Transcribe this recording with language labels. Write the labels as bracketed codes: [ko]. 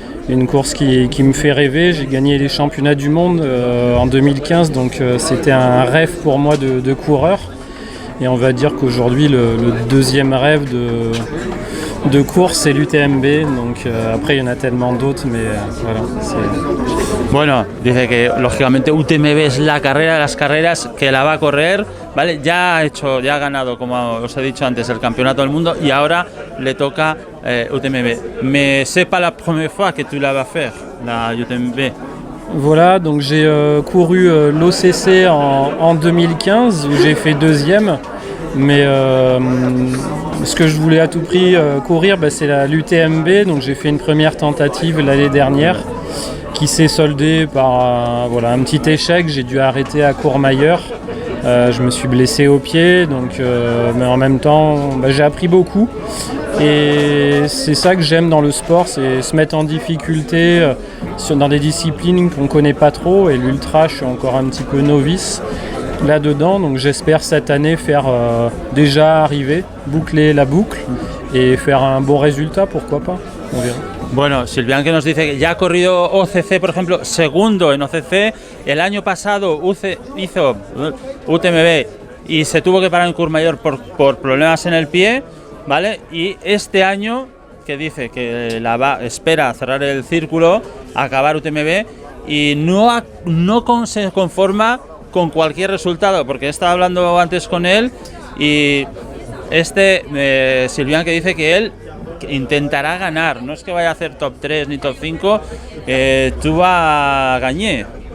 [fr] Une course qui me fait rêver. J'ai gagné les championnats du monde en 2015, donc c'était un rêve pour moi de coureur. Et on va dire qu'aujourd'hui, le deuxième rêve de course, c'est l'UTMB. Donc après, il y en a tellement d'autres, mais voilà. [es] Bueno, dice que lógicamente UTMB es la carrera de las carreras que la va a correr, ¿vale? Ya ha ganado, como os he dicho antes, el campeonato del mundo y ahora le toca UTMB. [fr] Mais c'est pas la première fois que tu la vas faire, la UTMB. Voilà, donc j'ai couru l'OCC en 2015 où j'ai fait deuxième, mais ce que je voulais à tout prix courir, c'est l'UTMB, donc j'ai fait une première tentative l'année dernière qui s'est soldée par un petit échec. J'ai dû arrêter à Courmayeur, je me suis blessé au pied, donc, mais en même temps j'ai appris beaucoup. Et c'est ça que j'aime dans le sport, c'est se mettre en difficulté dans des disciplines qu'on ne connaît pas trop. Et l'ultra, je suis encore un petit peu novice là-dedans. Donc j'espère cette année faire déjà arriver, boucler la boucle et faire un bon résultat, pourquoi pas, on verra. [es] Bueno, Sylvain que nos dice que ya ha corrido OCC, por ejemplo, segundo en OCC. El año pasado hizo UTMB y se tuvo que parar en Courmayeur por problemas en el pie, ¿vale? Y este año, que dice que espera cerrar el círculo, acabar UTMB y no se conforma con cualquier resultado, porque he estado hablando antes con él y Sylvain que dice que él intentará ganar, no es que vaya a hacer top 3 ni top 5, tú vas a gagner.